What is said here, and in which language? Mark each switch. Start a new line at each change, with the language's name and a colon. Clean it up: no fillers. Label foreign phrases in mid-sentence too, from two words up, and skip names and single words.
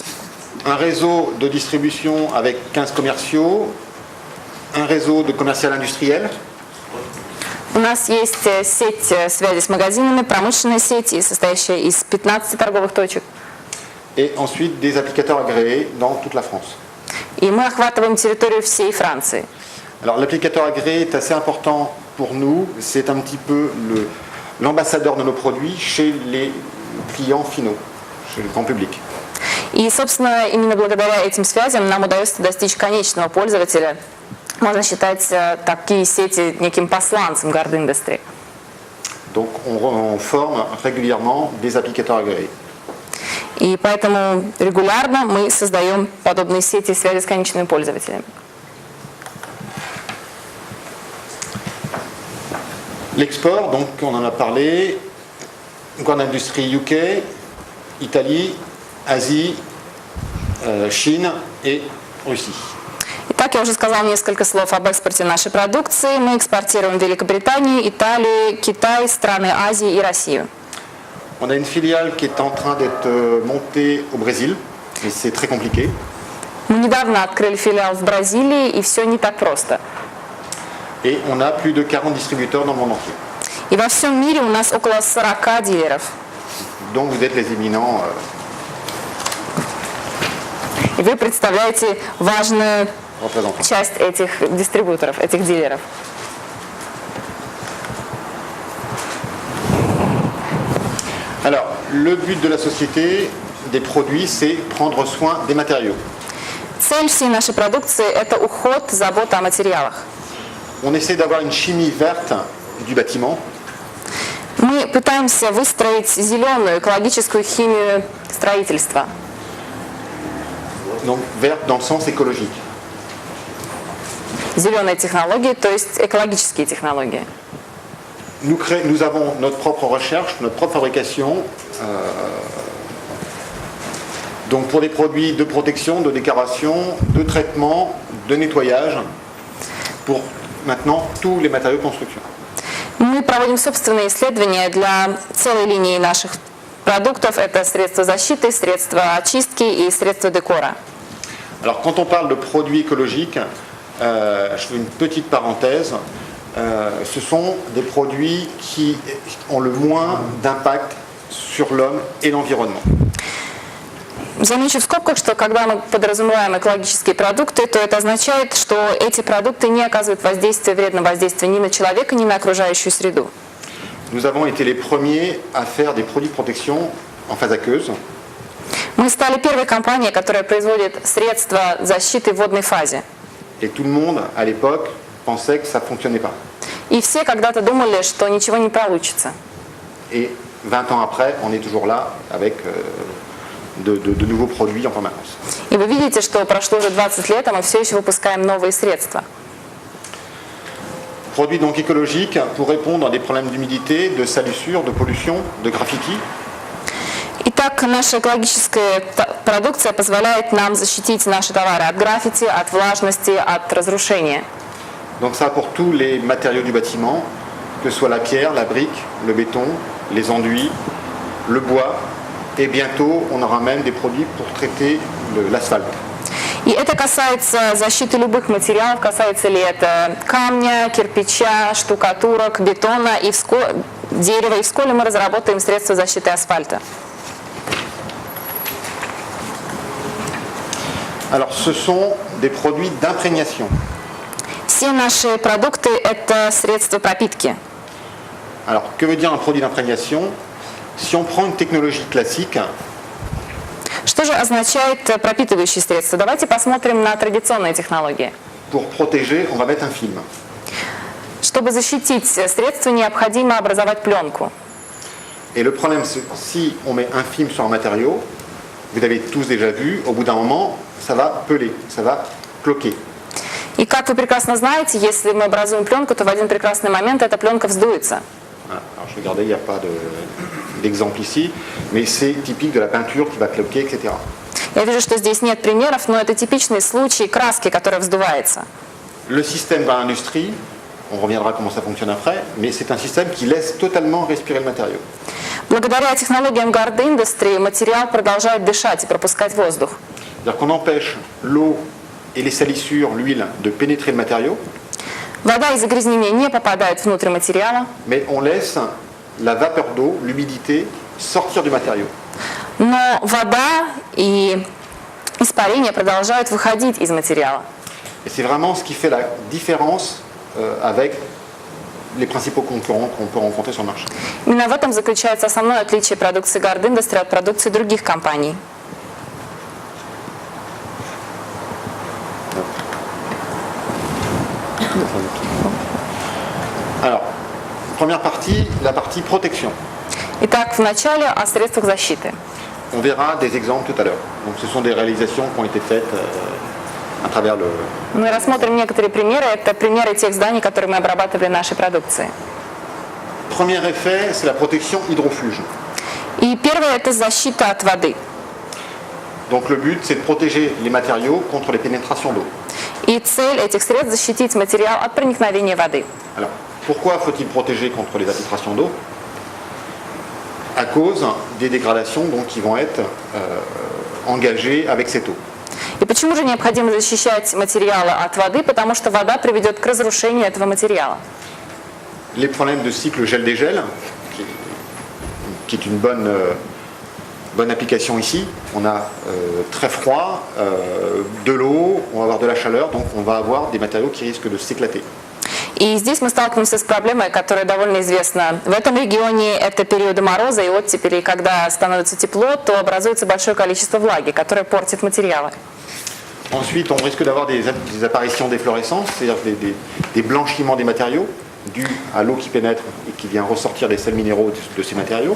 French: Un réseau de distribution avec 15 commerciaux. Un réseau de commercial industriel.
Russian: У нас есть сеть связи с магазинами, промышленная сеть, состоящая из 15 торговых точек.
French: Et ensuite des applicateurs agréés dans toute la France.
Russian: И мы охватываем территорию всей Франции.
French: Alors l'applicateur agréé est assez important pour nous. C'est un petit peu l'ambassadeur de nos produits chez les clients finaux, chez le grand public.
Russian: И, собственно, именно благодаря этим связям нам удается достичь конечного пользователя. Можно считать такие сети неким посланцем Guard Industry.
French: Donc on forme régulièrement des applicateurs agréés.
Russian: И поэтому регулярно мы создаем подобные сети связи с конечными пользователями.
French: L'export, donc on en a parlé, Guard Industry UK, Italie, Asie, Chine et Russie.
Russian: Итак, я уже сказала несколько слов об экспорте нашей продукции. Мы экспортируем в Великобританию, Италию, Китай, страны Азии и Россию.
French: On a une filiale qui est en train d'être montée au Brésil, mais c'est très compliqué.
Russian: Мы недавно открыли филиал в Бразилии, и все не так просто.
French: Et on a plus de 40 distributeurs dans le monde entier.
Russian: И во всем мире у нас около 40 дилеров.
French: Donc vous êtes les éminents.
Russian: И вы представляете важную часть этих дистрибьюторов, этих дилеров.
French: Alors, le but de la société des produits, c'est prendre soin des matériaux.
Russian: Цель всей нашей продукции – это уход, забота о материалах.
French: On essaie d'avoir une chimie verte du bâtiment.
Russian: Мы пытаемся выстроить зеленую экологическую химию строительства.
French: Donc verte dans le sens écologique.
Russian: Зеленые технологии, то есть экологические технологии.
French: Nous avons notre propre recherche, notre propre fabrication. Donc pour des produits de protection, de décoration, de traitement, de nettoyage, pour maintenant tous les matériaux de construction.
Russian: Мы проводим собственные исследования для целой линии наших продуктов. Это средства защиты, средства очистки и средства декора.
French: Alors quand on parle de produits écologiques, je fais une petite parenthèse, ce sont des produits qui ont le moins d'impact sur l'homme et l'environnement.
Russian: Замечу в скобках, что когда мы подразумеваем экологические продукты, то это означает, что эти продукты не оказывают вредного воздействия ни на человека, ни на окружающую среду.
French: Nous avons été les premiers à faire des produits de protection en phase aqueuse.
Russian: Мы стали первой компанией, которая производит средства защиты в водной фазе.
French: Et tout le monde, à l'époque, pensait que ça ne fonctionnait pas.
Russian: И все когда-то думали, что ничего не получится.
French: Et 20 ans après, on est toujours là avec de nouveaux produits en permanence.
Russian: И вы видите, что прошло уже 20 лет, а мы все еще выпускаем новые средства.
French: Produits donc écologiques pour répondre à des problèmes d'humidité, de salissure, de pollution, de graffiti.
Russian: Итак, наша экологическая продукция позволяет нам защитить наши товары от граффити, от влажности, от разрушения.
French: Donc ça pour tous les matériaux du bâtiment, que ce soit la pierre, la brique, le béton, les enduits, le bois, et bientôt on aura même des produits pour traiter l'asphalte.
Russian: И это касается защиты любых материалов, касается ли это камня, кирпича, штукатурок, бетона и дерева. И вскоре мы разработаем средства защиты асфальта.
French: Alors, ce sont des produits d'imprégnation.
Russian: Все наши продукты – это средства пропитки.
French: Alors, que veut dire un produit d'imprégnation? Si on prend une technologie classique,
Russian: Что же означает пропитывающие средства? Давайте посмотрим на традиционные технологии.
French: pour protéger, on va mettre un film.
Russian: Чтобы защитить средство, необходимо образовать пленку.
French: Et le problème, c'est que si on met un film sur un matériau, vous avez tous déjà vu, au bout d'un moment, ça va peler, ça va cloquer.
Russian: И как вы прекрасно знаете, если мы образуем пленку, то в один прекрасный момент эта пленка вздуется.
French: Voilà. Alors, je regardais, il n'y a pas d'exemple ici, mais c'est typique de la peinture qui va cloquer, etc.
Russian: Я вижу, что здесь нет примеров, но это типичный случай краски, которая вздувается.
French: Le système dans l'industrie, on reviendra comment ça fonctionne après, mais c'est un système qui laisse totalement respirer le matériau.
Russian: Благодаря технологиям Guard Industry материал продолжает дышать и пропускать воздух.
French: C'est-à-dire qu'on empêche l'eau et les salissures, l'huile, de pénétrer le matériau,
Russian: Вода и загрязнение не попадают внутрь материала,
French: mais on laisse la vapeur d'eau, l'humidité, sortir du matériau.
Russian: но вода и испарение продолжают выходить из материала.
French: Et c'est vraiment ce qui fait la différence avec les principaux concurrents qu'on peut rencontrer sur le marché.
Russian: Именно в этом заключается основное отличие продукции Guard Industry от продукции других компаний.
French: Alors, première partie, la partie protection.
Russian: Итак, вначале о средствах защиты.
French: On verra des exemples tout à l'heure. Donc, ce sont des réalisations qui ont été faites à travers le...
Russian: Мы рассмотрим некоторые примеры. Это примеры тех зданий, которые мы обрабатывали нашей продукцией.
French: Premier effet, c'est la protection hydrofuge.
Russian: И первое – это защита от воды.
French: Donc, le but, c'est de protéger les matériaux contre les pénétrations d'eau.
Russian: И цель этих средств – защитить материал от проникновения воды.
French: Alors, pourquoi faut-il protéger contre les infiltrations d'eau? À cause des dégradations donc, qui vont être engagées avec cette eau.
Russian: И почему же необходимо защищать материалы от воды? Потому что вода приведет к разрушению этого материала.
French: Les problèmes de cycle gel-dégel, qui est une bonne application ici. On a très froid, de l'eau, on va avoir de la chaleur, donc on va avoir des matériaux qui risquent de s'éclater.
Russian: И здесь мы сталкиваемся с проблемой, которая довольно известна. В этом регионе это периоды мороза и оттепели, и когда становится тепло, то образуется большое количество влаги, которое портит материалы.
French: Ensuite, on risque d'avoir des apparitions d'efflorescence, c'est-à-dire des blanchiments des matériaux dus à l'eau qui pénètre et qui vient ressortir des sels minéraux de ces matériaux.